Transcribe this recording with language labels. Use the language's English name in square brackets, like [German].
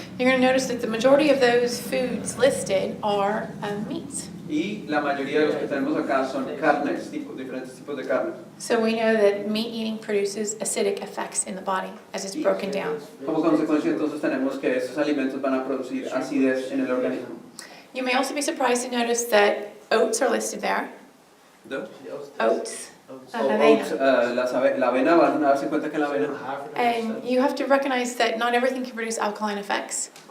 [English] You're going to notice that the majority of those foods listed are meats. [Spanish] Y la mayoría de los que tenemos acá son carnes, diferentes tipos de carne. [English] So we know that meat eating produces acidic effects in the body as it's broken down. [Spanish] Como consecuencia entonces tenemos que esos alimentos van a producir acidez en el organismo. [English] You may also be surprised to notice that oats are listed there. Oats. [Spanish] La avena, van a darse cuenta que la avena. [English] And you have to recognize that not everything can produce alkaline effects.